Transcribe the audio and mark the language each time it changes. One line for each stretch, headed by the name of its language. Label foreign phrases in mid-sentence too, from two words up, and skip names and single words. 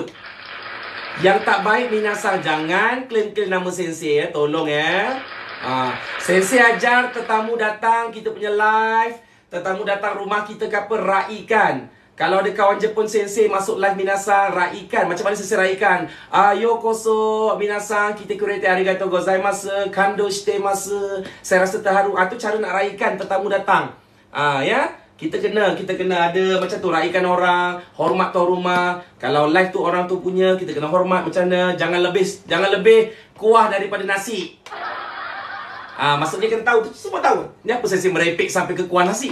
Malay: Yang tak baik minasang jangan claim-claim nama sensei ya. Tolong ya. Sensei ajar tetamu datang kita punya live, tetamu datang rumah kita ke apa, raikan. Kalau ada kawan Jepun sensei masuk live minasang, raikan. Macam mana sensei raikan?
Japanese: ようこそ皆さん、来てくれてありがとうございます、感動してます.
Malay: Saya rasa terharu. Itu cara nak raikan tetamu datang. Ya. Kita kena ada macam tu, raikan orang, hormat tuan rumah. Kalau live tu orang tu punya, kita kena hormat macam mana. Jangan lebih kuah daripada nasi. Maksudnya kena tahu, semua tahu. Ni apa saya merepek sampai ke kuah nasi?